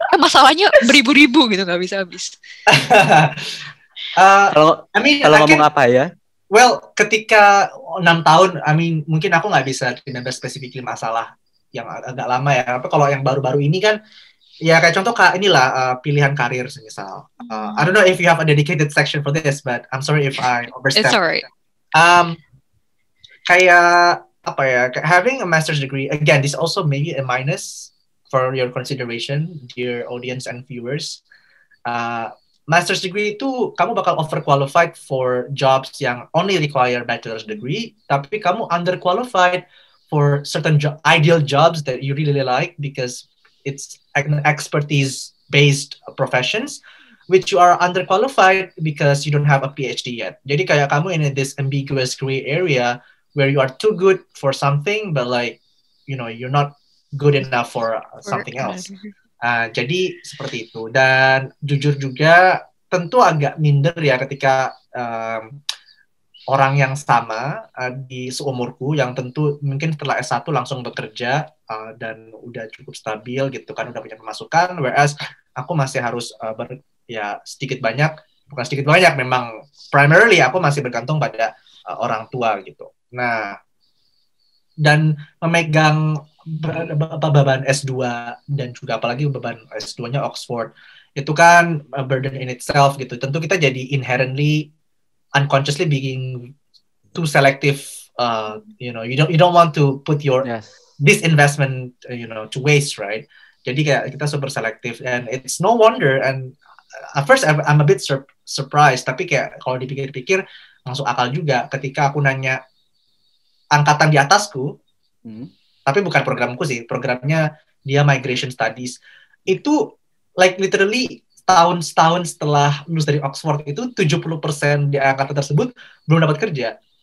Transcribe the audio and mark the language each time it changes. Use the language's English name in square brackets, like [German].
[Indonesian] Masalahnya beribu-ribu gitu, nggak bisa habis. Kalau ngomong apa ya? Well, ketika 6 tahun, mungkin aku nggak bisa [English] remember specifically [Indonesian] masalah yang agak lama ya. Tapi kalau yang baru-baru ini kan, ya kayak contoh inilah pilihan karir misal. [English] I don't know if you have a dedicated section for this, but I'm sorry if I overstep. It's alright. [Indonesian] Kayak apa ya? [English] Having a master's degree, again, this also maybe a minus for your consideration, dear audience and viewers. Master's degree [Indonesian] itu kamu bakal [English] overqualified for jobs [Indonesian] yang [English] only require bachelor's degree, [Indonesian] tapi kamu [English] underqualified for certain ideal jobs that you really like because it's expertise-based professions, which you are underqualified because you don't have a PhD yet. [Indonesian] Jadi kayak kamu [English] in this ambiguous gray area where you are too good for something, but like, you're not good enough for something else. [Indonesian] Jadi seperti itu. Dan jujur juga, tentu agak minder ya ketika orang yang sama di seumurku yang tentu mungkin setelah S1 langsung bekerja dan udah cukup stabil gitu kan, udah punya pemasukan, whereas aku masih harus sedikit banyak, bukan sedikit banyak, memang primarily aku masih bergantung pada orang tua gitu. Nah, dan memegang beban S2 dan juga apalagi beban S2-nya Oxford, itu kan [English] a burden in itself [Indonesian] gitu. Tentu kita jadi [English] inherently unconsciously being too selective, you don't want to put your this investment to waste, right? [Indonesian] Jadi kayak kita [English] super selective, and it's no wonder. And at first I'm a bit surprised, [Indonesian] tapi kayak kalau dipikir-pikir masuk akal juga ketika aku nanya angkatan di atasku, tapi bukan programku sih, programnya dia migration studies, itu like literally setahun setelah lulus dari Oxford itu 70% di angkatan tersebut belum dapat kerja.